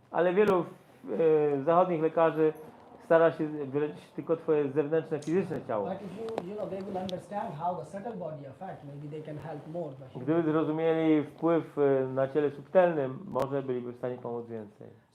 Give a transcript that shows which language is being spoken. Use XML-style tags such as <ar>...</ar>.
<pl>Ale wielu zachodnich lekarzy stara się wyleczyć tylko twoje zewnętrzne, fizyczne ciało.</pl> <en>But if you know, they will understand how the subtle body affect, maybe they can help more.</en> <pl>Gdyby zrozumieli wpływ na ciele subtelnym, może byliby w stanie pomóc więcej.</pl>